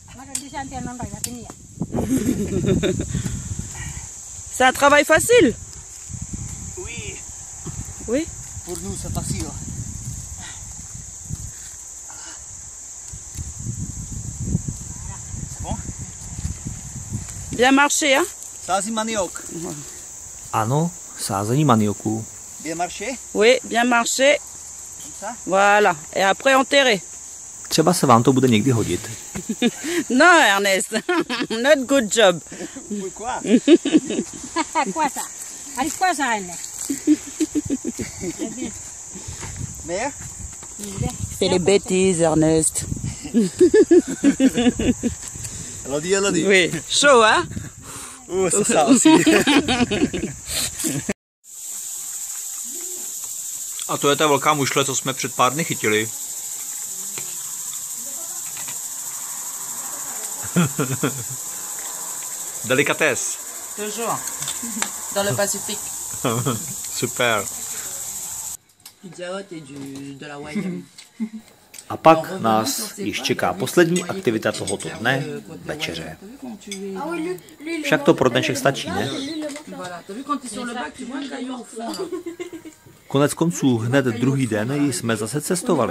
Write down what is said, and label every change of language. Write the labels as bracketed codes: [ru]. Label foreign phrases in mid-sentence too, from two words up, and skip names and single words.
[fr] C'est un travail facile? Oui. Oui? Pour nous, c'est facile. C'est bon? Bien marché, hein? [cs] Sází maniok. Ano, sázení manioků. [fr] Bien marché? Oui, bien marché. Voilà. Et après enterrer. [cs] Třeba se vám to bude někdy hodit. [en] Non, Ernest. Not good job. [fr] Pourquoi? Quoi ça? Allez, quoi ça, Ernest? Mais? Fais les bêtises, Ernest. Elodie. Oui. Chaud, hein? C'est ça aussi. [cs] A to je ta velká mušle, co jsme před pár dny chytili. [fr] Délicatesse. Toujours. Dans le Pacifique. Super. Pizza Hut et de la Wyam. [cs] A pak nás již čeká poslední aktivita tohoto dne, večeře. Však to pro dnešek stačí, ne? Konec konců hned druhý den jsme zase cestovali.